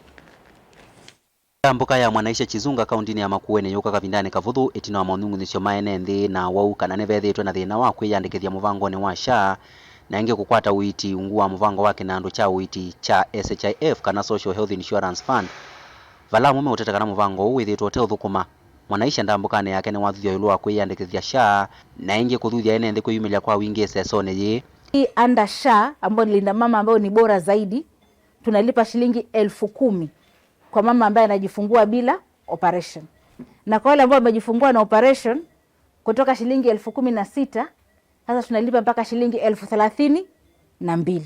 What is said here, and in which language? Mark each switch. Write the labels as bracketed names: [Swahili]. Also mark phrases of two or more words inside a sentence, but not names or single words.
[Kamba] Mbuka ya Mwanaisha Chidzunga Kauntini ya Makueni yuka Kavindani kavuthu itino wa maunungu nisio Enenthi na Uu Kana nivethitwe na thina wa kwiyandikithia muvangoni wa Sha na ingi kukwata uiti Ungu wa muvango wa Kinandu cha uiti cha SHIF kana Social Health Insurance Fund vala mume utetekana muvango uu ithitwe uthukuma Mwanaisha ndambukane yake ni wathuthia Yulu wa kwiyandikithia Sha na ingi kuthuthia Enenthi kwiyumilia kwa wingi sesone yi [Swahili] under Sha ambao ni linda mama ambao ni bora zaidi tunalipa shilingi 10,000 kwa mama ambaye anajifungua bila operation. Na kwa wale ambao wamejifungua na operation kutoka shilingi 16,000 sasa tunalipa mpaka shilingi 32,000.